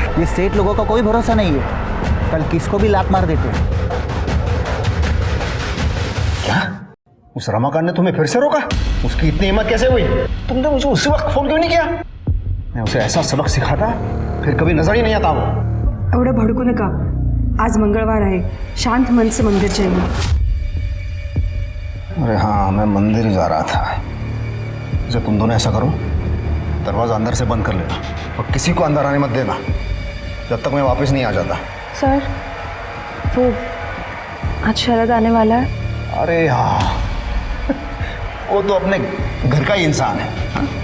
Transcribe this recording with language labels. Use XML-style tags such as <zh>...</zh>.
<hi>ये सेठ लोगों का कोई भरोसा नहीं है, कल किसको भी लात मार देते. क्या उस रमाकांत ने तुम्हें फिर से रोका? उसकी इतनी हिम्मत कैसे हुई? तुमने मुझे उसी वक्त फोन क्यों नहीं किया? मैं उसे ऐसा सबक सिखाता फिर कभी नजर ही नहीं आता वो.</hi> <mr>एवढं भडकू नका. आज मंगळवार आहे,</mr> <hi>शांत मन से मंदिर जाइए. अरे हाँ, मैं मंदिर ही जा रहा था. जब तुम दोनों ऐसा करो, दरवाजा अंदर से बंद कर लेना और किसी को अंदर आने मत देना जब तक मैं वापस नहीं आ जाता. सर, वो आज शरद आने वाला है. अरे हाँ, वो तो अपने घर का ही इंसान है, हाँ?</hi>